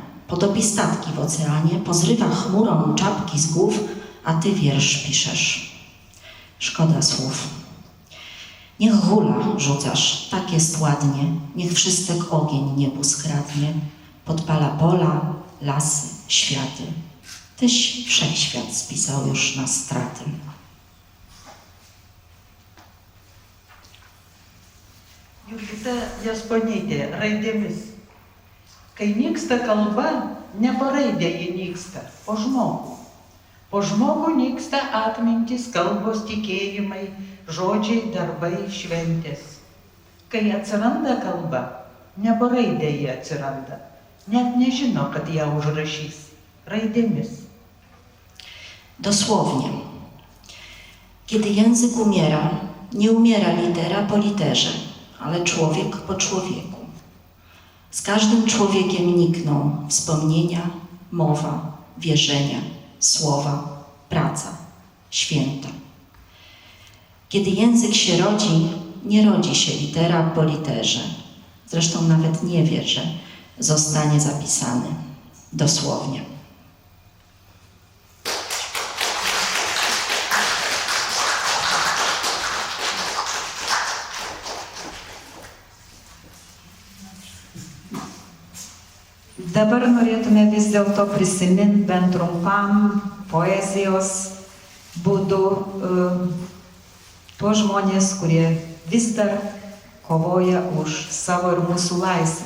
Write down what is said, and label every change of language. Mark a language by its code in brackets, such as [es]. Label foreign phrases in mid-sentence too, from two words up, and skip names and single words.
[pl] Potopi statki w oceanie, pozrywa chmurą czapki z głów, a ty wiersz piszesz. Szkoda słów. Niech hula rzucasz, tak jest ładnie, niech wszystek ogień niebu skradnie, podpala pola, lasy, światy. Tyś wszechświat spisał już na straty. [lt] Jurgita Jasponytė, raidėmis. Kai nyksta kalba, ne po raidę ji nyksta, po žmogų. Po žmogų nyksta atmintis, kalbos, tikėjimai, žodžiai, darbai, šventės. Kai atsiranda kalba, ne po raidę ji atsiranda, net nežino, kad ją užrašys, raidėmis. [pl] Dosłownie. Kiedy język umiera, nie umiera litera po literze, ale człowiek po człowieku. Z każdym człowiekiem nikną wspomnienia, mowa, wierzenia, słowa, praca, święta. Kiedy język się rodzi, nie rodzi się litera po literze. Zresztą nawet nie wie, że zostanie zapisany dosłownie. [lt] Dabar norėtume vis dėlto prisiminti bent trumpam poezijos būdu tuos žmonės, kurie vis dar kovoja už savo ir mūsų laisvę.